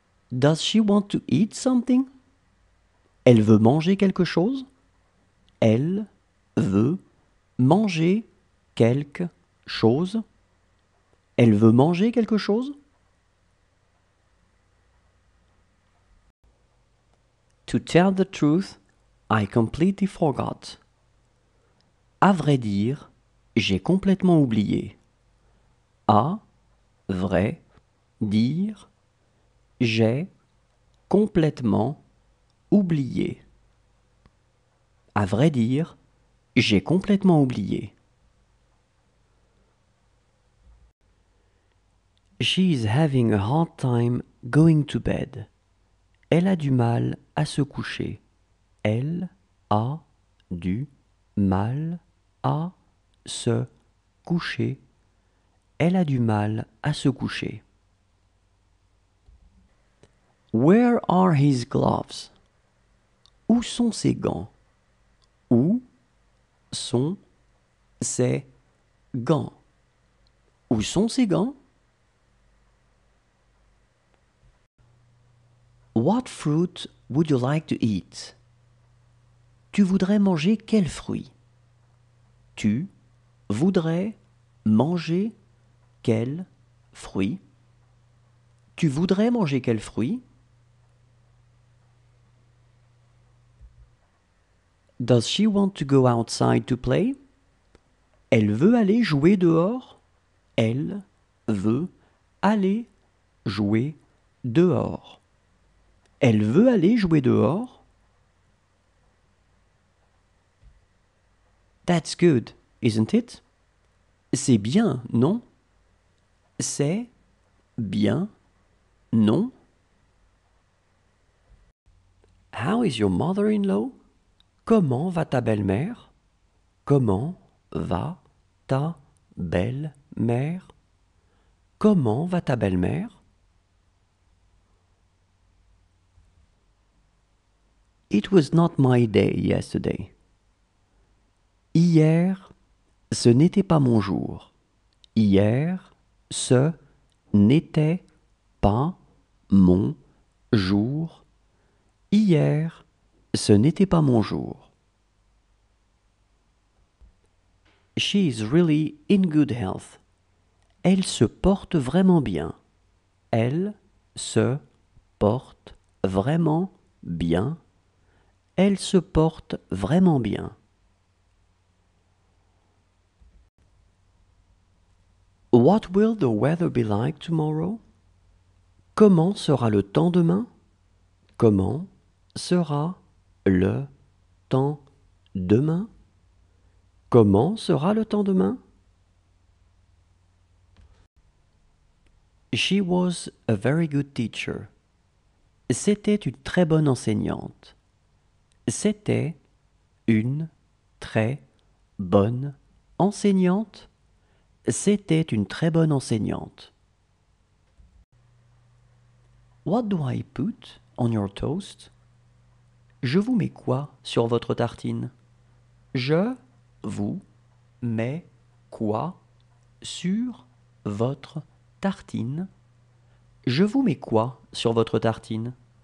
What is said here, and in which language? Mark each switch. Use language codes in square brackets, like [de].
[en] Does she want to eat something? [fr] Elle veut manger quelque chose? Elle veut manger quelque chose? Elle veut manger quelque chose? [en] To tell the truth, I completely forgot. [fr] À vrai dire, j'ai complètement oublié. À vrai dire, j'ai complètement oublié. À vrai dire, j'ai complètement oublié. [en] She is having a hard time going to bed. [fr] Elle a du mal à se coucher. Elle a du mal à se coucher. Elle a du mal à se coucher. [en] Where are his gloves? [fr] Où sont ses gants? Où sont ses gants? Où sont ses gants? [en] What fruit would you like to eat? [fr] Tu voudrais manger quel fruit? Tu voudrais manger quel fruit? Tu voudrais manger quel fruit? [en] Does she want to go outside to play? [fr] Elle veut aller jouer dehors? Elle veut aller jouer dehors. Elle veut aller jouer dehors? [en] That's good, isn't it? [fr] C'est bien, non? C'est bien, non? [en] How is your mother-in-law? [fr] Comment va ta belle-mère? Comment va ta belle-mère? Comment va ta belle-mère? [en] It was not my day yesterday. [fr] Hier, ce n'était pas mon jour. Hier, ce n'était pas mon jour. Hier, ce n'était pas mon jour. [en] She is really in good health. [fr] Elle se porte vraiment bien. Elle se porte vraiment bien. Elle se porte vraiment bien. [en] What will the weather be like tomorrow? [fr] Comment sera le temps demain? Comment sera le temps demain? Comment sera le temps demain? [en] She was a very good teacher. [fr] C'était une très bonne enseignante. C'était une très bonne enseignante. C'était une très bonne enseignante. [en] What do I put on your toast? [fr] Je vous mets quoi sur votre tartine? Je vous mets quoi sur votre tartine? Je vous mets quoi sur votre tartine?